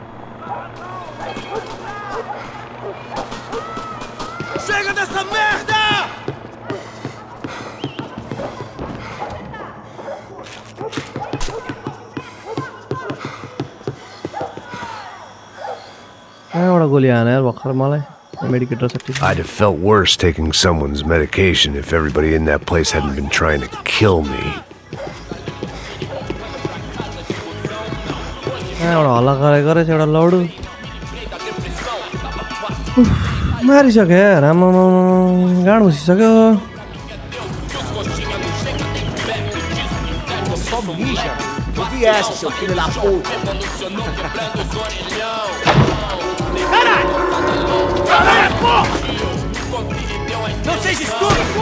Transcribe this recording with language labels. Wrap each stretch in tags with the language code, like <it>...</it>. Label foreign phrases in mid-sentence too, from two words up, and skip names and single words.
<pt>Chega dessa merda!</pt> <ne>कहाँबाट गोली हाने यार भर्खर मलाई मेडिकेटर छ</ne> <en>I'd have felt worse taking someone's medication if everybody in that place hadn't been trying to kill me.</en> <ne>कहाँबाट हल्ला गरेको रहेछ एउटा लौडु मारिसक्यो यार आम्मामा गाड घुसिसक्यो</ne> <pt>Não seja estúpido!</pt>